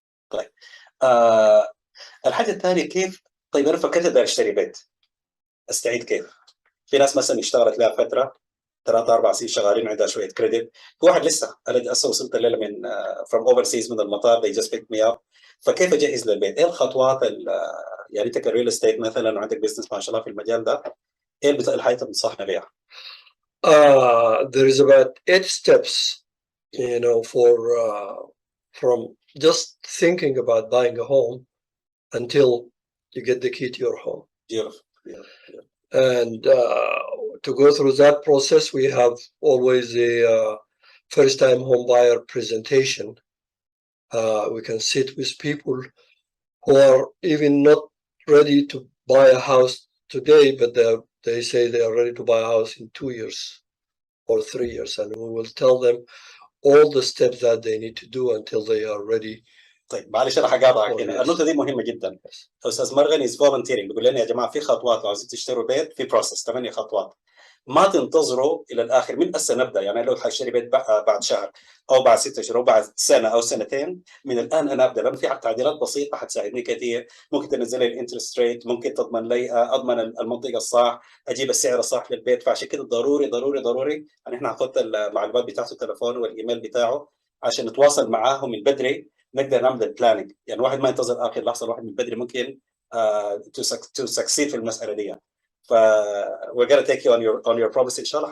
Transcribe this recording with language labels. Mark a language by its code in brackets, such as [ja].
[ar] طيب الحاجه الثانيه كيف؟ طيب انا فكرت بدي اشتري بيت، استعيد كيف؟ في ناس مثلا اشتغلت لها فتره 3-4 سنين شغالين عندها شويه كريدت. في واحد لسه انا وصلت الليله من [en] from overseas [ar] من المطار، [en] they just picked me up. [ar] فكيف اجهز للبيت؟ ايه الخطوات يعني انت كريل استيت مثلا وعندك بزنس ما شاء الله في المجال ده، ايه الحاجات اللي تنصحنا بها؟ [en] There is about 8 steps, for from just thinking about buying a home until you get the key to your home. Yeah. And to go through that process, we have always a first-time home buyer presentation. We can sit with people who are even not ready to buy a house today, but they say they are ready to buy a house in 2 years or 3 years, and we will tell them all the steps that they need to do until they are ready. [ar] طيب معلش انا حقاطعك هنا، النقطه دي مهمه جدا. استاذ مرغني [en] as volunteering [ar] بيقول لنا يا جماعه في خطوات لو عايزين تشتروا بيت، في بروسس 8 خطوات. ما تنتظروا الى الاخر، من هسه نبدا. يعني لو حاشتري بيت بعد شهر او بعد 6 شهور او بعد سنه او سنتين، من الان انا ابدا، لان في تعديلات بسيطه حتساعدني كثير. ممكن تنزل لي الانترست ريت، ممكن تضمن لي اضمن المنطقه الصح، اجيب السعر الصح للبيت. فعشان كده ضروري ضروري ضروري ان احنا نحط المعلومات بتاعته، التليفون والايميل بتاعه، عشان نتواصل معاه من بدري، نقدر نعمل البلاننج. يعني الواحد ما ينتظر اخر لحظه، الواحد من بدري ممكن [en] to succeed [ar] في المساله دي. [en] ف we're gonna take you on your promise [ar] ان شاء الله.